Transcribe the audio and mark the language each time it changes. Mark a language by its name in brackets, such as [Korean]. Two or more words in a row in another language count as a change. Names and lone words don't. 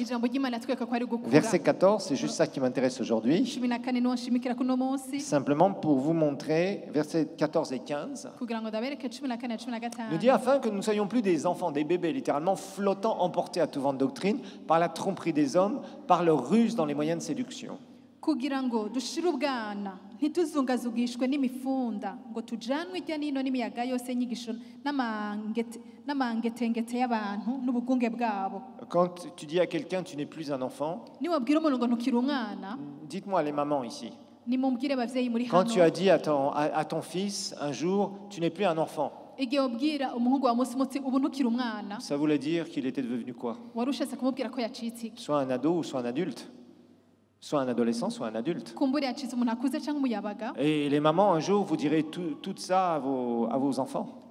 [French] Verset 14, c'est juste ça qui m'intéresse aujourd'hui. Simplement pour vous montrer, versets 14 et 15, nous dit afin que nous ne soyons plus des enfants, des bébés, littéralement flottants, emportés à tout vent de doctrine, par la tromperie des hommes, par leur ruse dans les moyens de séduction. [Rundi] Kugira ngo dushire ubwana ntituzungazugishwe n'imifunda ngo tujanwe ijya nino n'imiyaga yose nyigisho n'amangetengete y'abantu n'ubugunge bwabo. [French] Quand tu dis à quelqu'un tu n'es plus un enfant, [Rundi] niwabwira umuntu ngo ntukiri umwana, [French] dites-moi les mamans ici. [Rundi] Nimumbwire abavyeyi muri hano. [French] Quand tu as dit à ton fils un jour tu n'es plus un enfant, ça voulait dire qu'il était devenu quoi? Soit un ado ou soit un adulte. Soit un adolescent, soit un adulte. Et les mamans, un jour, vous direz tout ça à vos enfants.